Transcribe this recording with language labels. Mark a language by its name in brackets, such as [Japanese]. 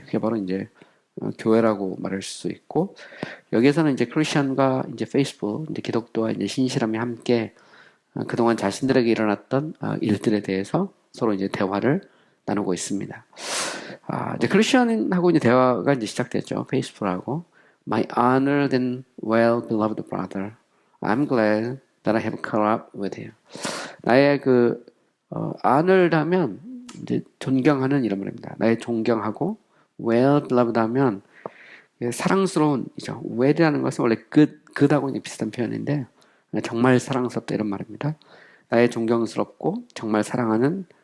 [Korean] 그게 바로 이제 교회라고 말할 수 있고 여기에서는 이제 크리스천과 이제 페이스북, 이제 기독교와 이제 신실함이 함께 그동안 자신들에게 일어났던 일들에 대해서 서로 이제 대화를 나누고 있습니다. 이제 크리스천하고 이제 대화가 이제 시작됐죠. 페이스북하고. [English] My honored and well-beloved brother, I'm glad that I have caught up with you. [Korean] 나의 honored 하면 이제 존경하는 이런 말입니다. 나의 존경하고 well-beloved 하면 사랑스러운이죠. well이라는 것은 원래 good하고 비슷한 표현인데 정말 사랑스럽다 이런 말입니다. 나의 존경스럽고 정말 사랑하는